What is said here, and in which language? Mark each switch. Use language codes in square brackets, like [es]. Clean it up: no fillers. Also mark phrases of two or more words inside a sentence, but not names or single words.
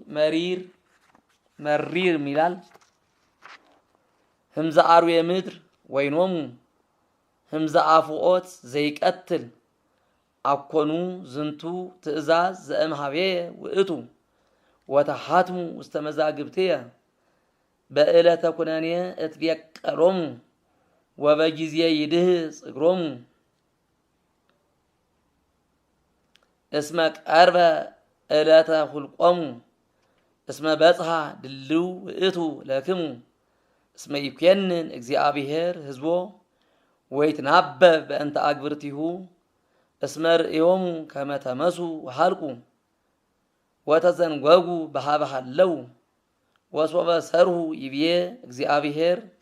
[gez] መሪር ሚላል ህምዘ አርዌ ምድር ወይኖሙ ህምዘ አፍኦት ዘይቀትል አኮኑ ዝንቱ ትእዛዝ ዘእምሃቤየ ውእቱ ወተሃትሙ ውስተ መዛግብትየ በዕለተ ኩነኔ እትቤቀሎሙ ወበጊዜ ይድህጽ እግሮሙ እስመ ቀርበ ዕለተ ሁልቆሙ እስመ በጽሐ ድልው ውእቱ ለክሙ እስመ ይኮንን እግዚአብሔር ህዝቦ ወይትናበብ በእንተ አግብርቲሁ እስመ ርእዮሙ ከመ ተመሱ ወሃልቁ ወተዘንጐጉ በኀበ ሀለው ወሶበ ሰርሁ ይብዬ እግዚአብሔር